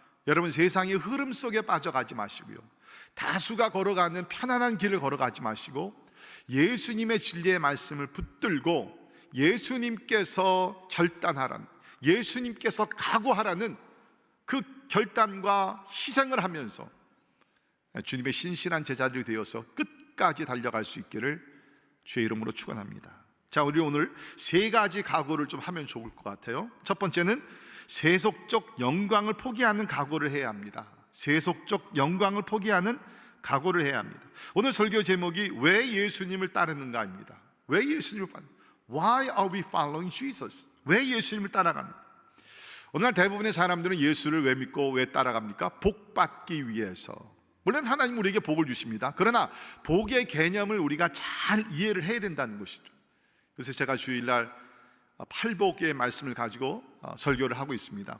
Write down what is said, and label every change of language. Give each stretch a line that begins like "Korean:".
Korean: 여러분, 세상의 흐름 속에 빠져가지 마시고요, 다수가 걸어가는 편안한 길을 걸어가지 마시고 예수님의 진리의 말씀을 붙들고 예수님께서 결단하라는, 예수님께서 각오하라는 그 결단과 희생을 하면서 주님의 신실한 제자들이 되어서 끝까지 달려갈 수 있기를 주의 이름으로 축원합니다. 자, 우리 오늘 세 가지 각오를 좀 하면 좋을 것 같아요. 첫 번째는 세속적 영광을 포기하는 각오를 해야 합니다. 세속적 영광을 포기하는 각오를 해야 합니다. 오늘 설교 제목이 왜 예수님을 따르는가입니다. 왜 예수님을 따르는가?
English: Why are we following Jesus?
Korean: 왜 예수님을 따라갑니까? 오늘날 대부분의 사람들은 예수를 왜 믿고 왜 따라갑니까? 복 받기 위해서. 물론 하나님 우리에게 복을 주십니다. 그러나 복의 개념을 우리가 잘 이해를 해야 된다는 것이죠. 그래서 제가 주일날 팔복의 말씀을 가지고 설교를 하고 있습니다.